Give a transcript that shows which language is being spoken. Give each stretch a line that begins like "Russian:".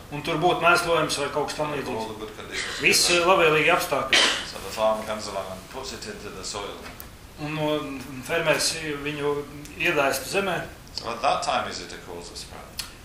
Latvian: Un tur būtu mēslojums vai kaut kas tamlīdzīgs. Viss ir labvēlīgi apstākļi.
English: So the farmer comes along and puts it into the soil.
Latvian: Un fermers viņu iedēstu zemē.
English: So at that time is it a cause of sprout?